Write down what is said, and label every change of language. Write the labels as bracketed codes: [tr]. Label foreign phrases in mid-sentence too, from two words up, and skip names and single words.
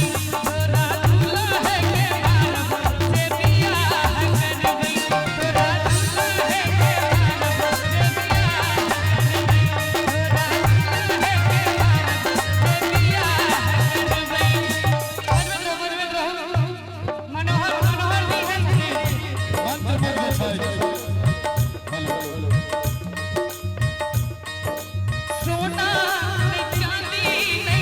[mai] तोरा दुल्हे के मारब जे बियाह करबै। तोरा दुल्हे के मारब जे बियाह करबै। तोरा दुल्हे के मारब जे बियाह करबै। बनबैत रहू मनोहर मनोहर जी है मंत्र में जे छै सोना चांदी